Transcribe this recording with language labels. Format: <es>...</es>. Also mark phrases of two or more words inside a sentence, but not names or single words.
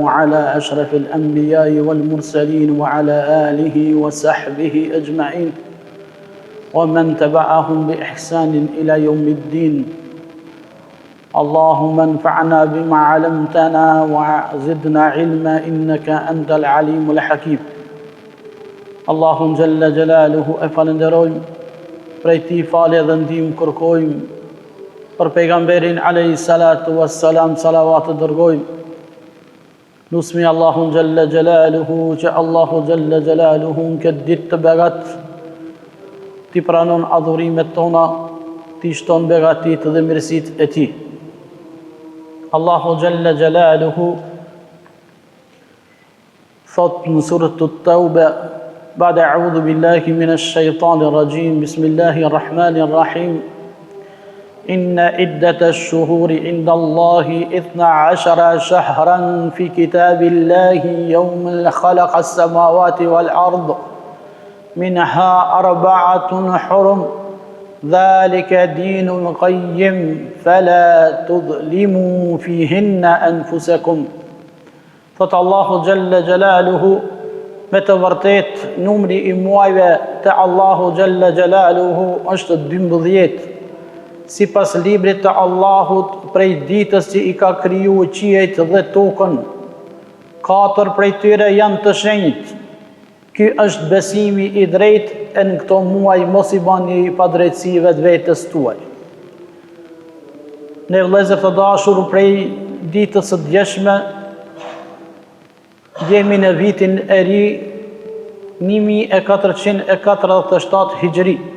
<ar>على أشرف الأنبياء والمرسلين وعلى آله وصحبه أجمعين ومن تبعهم بإحسان إلى يوم الدين اللهم انفعنا بما علمتنا وزدنا علما إنك أنت العليم الحكيم اللهم جل جلاله</ar> <sq>falenderojmë prej ti falje dhe ndihmë kërkojmë për pejgamberin</sq> <ar>عليه الصلاة والسلام</ar> <sq>salavat dërgojmë nusmi Allahun</sq> <ar>جل جلاله</ar> <sq>që Allahu</sq> <ar>جل جلاله</ar> <sq>në këtë ditë të begat ti pranon adhurimet tona ti shton begatit dhe mirësit e ti Allahu</sq> <ar>جل جلاله</ar> <sq>thot në surët të Tawba</sq> <ar>بعد أعوذ بالله من الشيطان الرجيم بسم الله الرحمن الرحيم إن عدة الشهور عند الله 12 شهرا في كتاب الله يوم خلق السماوات والأرض منها 4 حرم ذلك دين القيم فلا تظلموا فيهن أنفسكم فت الله جل جلاله</ar> <sq>me të vërtet numri i muajve të Allahu</sq> <ar>جل جلاله</ar> <sq>është 12 sipas librit të Allahut prej ditës që i ka kriju qiejt dhe tokën 4 prej tyre janë të shenjt ky është besimi i drejt e në këto muaj mos i bani pa drejtësive të vetës tuaj ne vëllezër të dashur prej ditës së djeshme jemi në vitin e ri 1447 hijri.</sq>